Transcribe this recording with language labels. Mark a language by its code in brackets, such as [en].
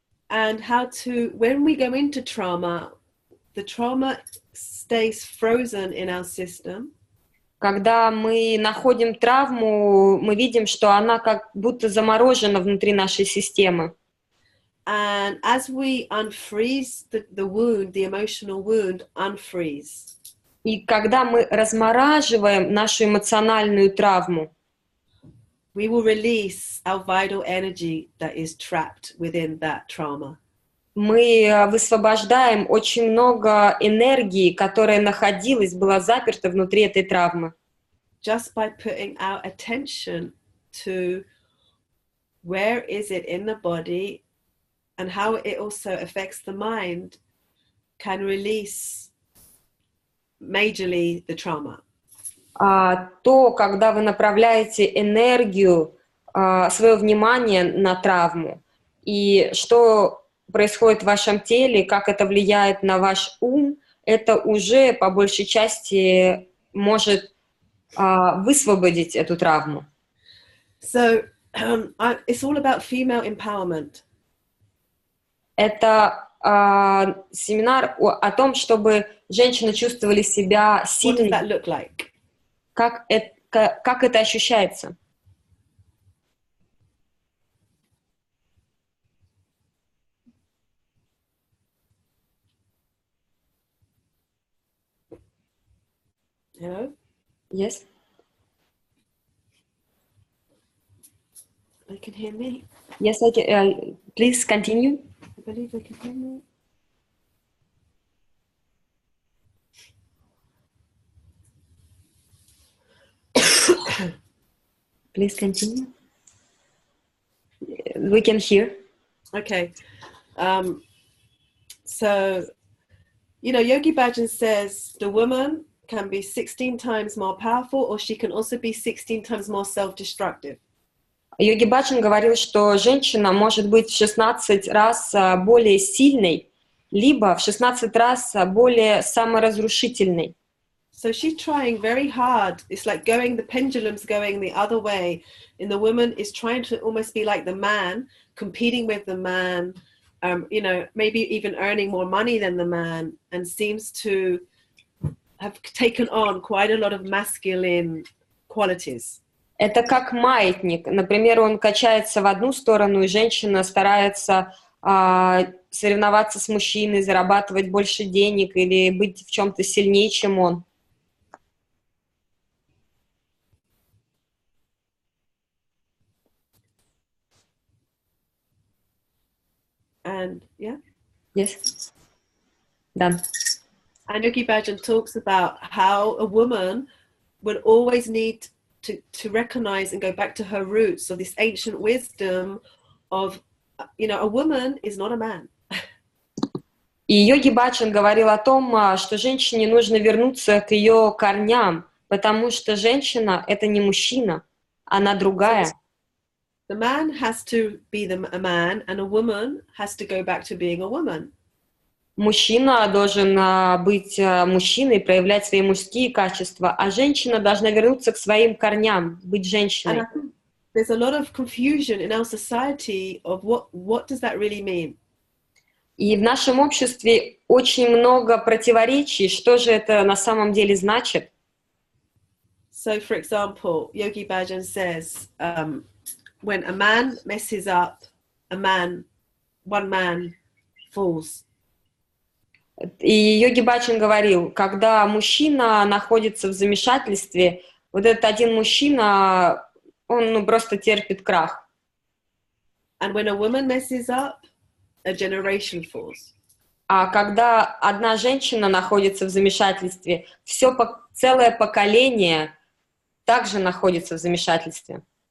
[en] And how to, when we go into trauma, the trauma stays frozen in our system. [ru] Когда мы находим травму, мы видим, что она как будто заморожена внутри нашей системы. [en] And as we unfreeze the wound, the emotional wound unfreeze. [ru] И когда мы размораживаем нашу эмоциональную травму, [en] we will release our vital energy that is trapped within that trauma. [ru] Мы высвобождаем очень много энергии, которая находилась, была заперта внутри этой травмы. [en] Just by putting our attention to where is it in the body and how it also affects the mind can release majorly the trauma. [ru] То, когда вы направляете энергию, свое внимание на травму, и что происходит в вашем теле, как это влияет на ваш ум, это уже по большей части может высвободить эту травму. [en] So it's all about female empowerment. [ru] Это семинар о том, чтобы женщины чувствовали себя сильными. [en] What does that look like? [ru] Как это ощущается? [en] Hello? Yes. They can hear me. Yes, I can. Please continue. I believe they can hear me. . Please continue. We can hear. Okay. So, you know, Yogi Bhajan says the woman can be 16 times more powerful, or she can also be 16 times more self-destructive. [ru] Йоги Баджан говорил, что женщина может быть в 16 раз более сильной, либо в 16 раз более саморазрушительной. [en] So she's trying very hard. It's like the pendulum's going the other way. And the woman is trying to almost be like the man, competing with the man, you know, maybe even earning more money than the man, and seems to have taken on quite a lot of masculine qualities. [ru] Это как маятник. Например, он качается в одну сторону, и женщина старается соревноваться с мужчиной, зарабатывать больше денег или быть в чем-то сильнее, чем он. [en] And yeah? Yes. Done. And Yogi Bhajan talks about how a woman would always need to recognize and go back to her roots of this ancient wisdom of, you know, a woman is not a man. [ru] И Йоги Баджан говорил о том, что женщине нужно вернуться к ее корням, потому что женщина — это не мужчина, она другая. [en] The man has to be a man, and a woman has to go back to being a woman. [ru] Мужчина должен быть мужчиной, проявлять свои мужские качества, а женщина должна вернуться к своим корням, быть женщиной. [en] And I think there's a lot of confusion in our society of what does that really mean? [ru] И в нашем обществе очень много противоречий, что же это на самом деле значит. [en] So, for example, Yogi Bhajan says, when a man messes up, one man falls. [ru] И Йоги Баджан говорил, когда мужчина находится в замешательстве, вот этот один мужчина, он просто терпит крах. [en] And when a woman messes up, a generation falls. [ru] А когда одна женщина находится в замешательстве, целое поколение также находится в замешательстве.